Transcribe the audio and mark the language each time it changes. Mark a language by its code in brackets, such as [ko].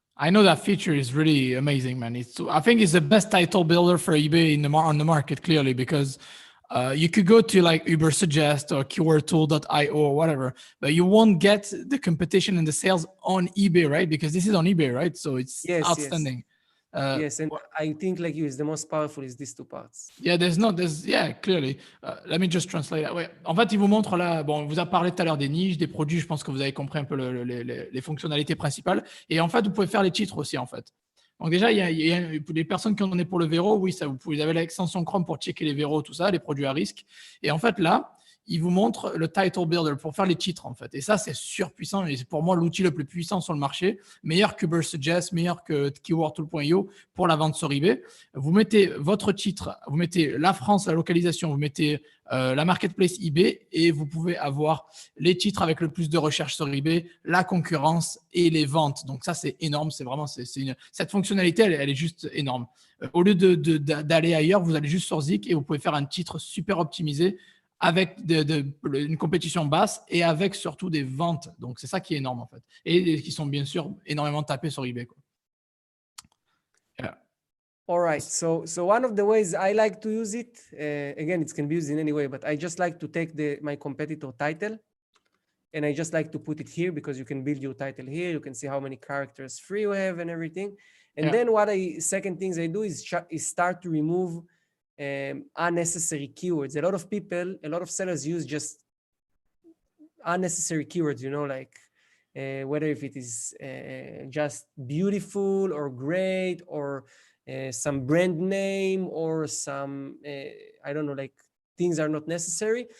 [en] I know that feature is really amazing, man. I think it's the best title builder for eBay on the market, clearly, because you could go to like Uber Suggest or keywordtool.io or whatever, but you won't get the competition and the sales on eBay, right? Because this is on eBay, right? So it's outstanding. Yes, and I think like you, is the most powerful is these two parts. Yeah, clearly. Let me just translate that. [fr] Ouais. En fait, il vous montre là, bon, on vous a parlé tout à l'heure des niches, des produits, je pense que vous avez compris un peu les fonctionnalités principales. Et en fait, vous pouvez faire les titres aussi, en fait. Donc déjà, il y a les personnes qui en ont pour le verrou, oui, ça, vous avez l'extension Chrome pour checker les verrous, tout ça, les produits à risque. Et en fait, là, il vous montre le title builder pour faire les titres, en fait. Et ça, c'est surpuissant. Et c'est pour moi l'outil le plus puissant sur le marché. Meilleur que Ubersuggest, meilleur que keywordtool.io pour la vente sur eBay. Vous mettez votre titre, vous mettez la France, la localisation, vous mettez la marketplace eBay et vous pouvez avoir les titres avec le plus de recherches sur eBay, la concurrence et les ventes. Donc ça, c'est énorme. C'est vraiment, cette fonctionnalité, elle est juste énorme. Au lieu d'aller ailleurs, vous allez juste sur ZIK et vous pouvez faire un titre super optimisé avec une compétition basse et avec surtout des ventes. Donc, c'est ça qui est énorme, en fait. Et qui sont bien sûr énormément tapés sur eBay, quoi. [en] Yeah. All right. So one of the ways I like to use it, again, it can be used in any way, but I just like to take my competitor title and I just like to put it here because you can build your title here. You can see how many characters free you have and everything. And then second things I do is start to remove unnecessary keywords. A lot of sellers use just unnecessary keywords, you know, like whether if it is just beautiful or great or some brand name or some, I don't know, like things are not necessary.